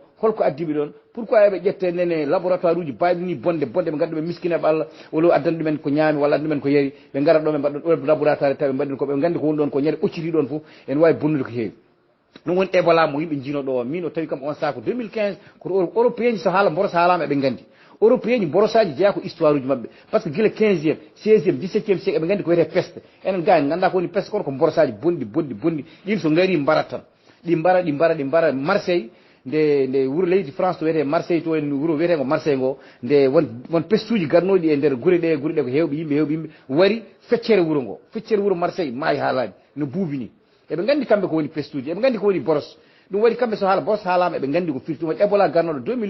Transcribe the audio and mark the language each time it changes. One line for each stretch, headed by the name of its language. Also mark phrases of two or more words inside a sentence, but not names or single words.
Fula: holko addiɓe ɗon pourquoi eɓe ƴette nene laboratoire uji mbaɗi ni bonde ɓe ganduɗa ɓe miskineɓe Allah walla addana ɗumen ko ñaami walla addana ɗumen ko yari ɓe garat ɗo ɓe mbaɗɗon laboratoire tawi ɓe mbaɗi ko ɓe gandi ko woni ɗon ko ñande ɓocciti ɗon foof ene wawi bonnude ko heewi ɗum woni Ebola mo yimɓe jino ɗo min o tawi kam on saaha ko 2015 koto européen ji so haala borosa haalama eɓe gandi européen ji borosaji jeeya ko histoire uji mabɓe
French: par ce que
Fula: guila 15e 16e 17e siècle eɓe gandi ko wiyete peste enen gani ganda ko woni peste kono ko borosaji bonɗi ɗin so gaari mbarat tan ɗi mbara Marseille nde wuuro leydi France to wiyete Marseille to en wuuro wiyetego Marseille ngo nde won pestuji garnoɗi e nder guure ɗe ko hewɓe yimɓe wari feccere wuuro Marseille maayi ha laaɓi no buubini eɓe gandi kamɓe ko woni pestuji eɓe gandi ko woni boros ɗum waɗi kamɓe so haala boros haalama eɓe gandi ko firti ɗum waɗi Ebola garnoɗo